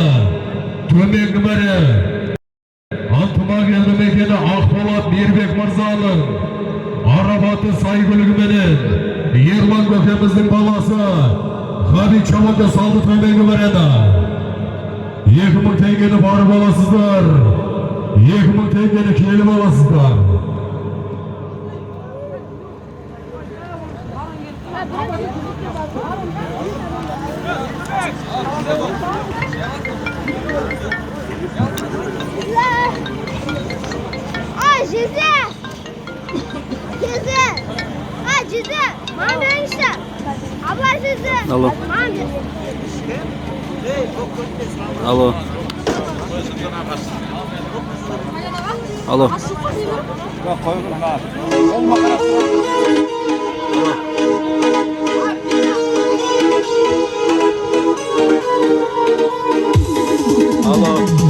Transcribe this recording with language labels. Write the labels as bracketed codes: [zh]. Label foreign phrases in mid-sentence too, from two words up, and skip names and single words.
[kk] Төменгі Marya Антымақ елді мекені Ақболат Мейірбек Мырзаның Арабаты сайгүлігіменен Ерлан көкеміздің баласы Хамит Шабандоз салды Төменгі Maryada. 2000 теңгені барып аласыздар. 2000 теңгені келіп аласыздар. [tr] Ay Cize! Cize! Ay Cize! Bana verin işte. Abla Cize! Alo. Bana verin. Alo. Alo. Alo.